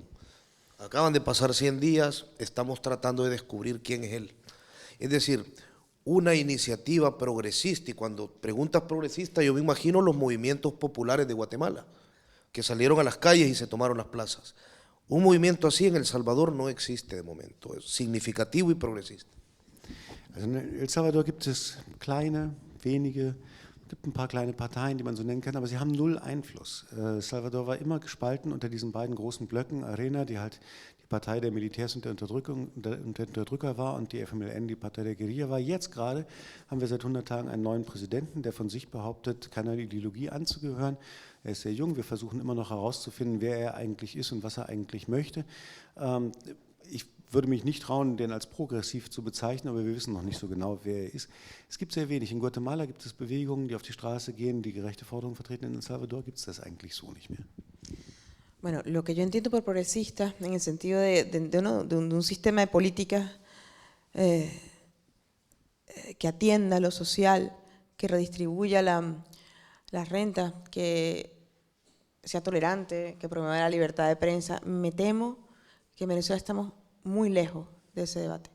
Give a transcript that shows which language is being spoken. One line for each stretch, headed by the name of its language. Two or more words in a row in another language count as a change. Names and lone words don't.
Spanish: Acaban de pasar 100 días, estamos tratando de descubrir quién es él. Es decir, una iniciativa progresista, y cuando preguntas progresista yo me imagino los movimientos populares de Guatemala, que salieron a las calles y se tomaron las plazas. Un movimiento así en El Salvador no existe de momento, es significativo y progresista.
German: Also in El Salvador gibt es kleine, wenige, gibt ein paar kleine Parteien, die man so nennen kann, aber sie haben null Einfluss. El Salvador war immer gespalten unter diesen beiden großen Blöcken, Arena, die halt die Partei der Militärs und der Unterdrücker war, und die FMLN, die Partei der Guerilla war. Jetzt gerade haben wir seit 100 Tagen einen neuen Präsidenten, der von sich behauptet, keiner Ideologie anzugehören. Er ist sehr jung, wir versuchen immer noch herauszufinden, wer er eigentlich ist und was er eigentlich möchte. Ich würde mich nicht trauen, den als progressiv zu bezeichnen, aber wir wissen noch nicht so genau, wer er ist. Es gibt sehr wenig. In Guatemala gibt es Bewegungen, die auf die Straße gehen, die gerechte Forderungen vertreten. In El Salvador gibt es das eigentlich so nicht mehr.
Spanish: Bueno, lo que yo entiendo por progresista, en el sentido de un sistema de políticas que atienda lo social, que redistribuya la renta, que sea tolerante, que promueva la libertad de prensa, me temo que en Venezuela estamos muy lejos de ese debate.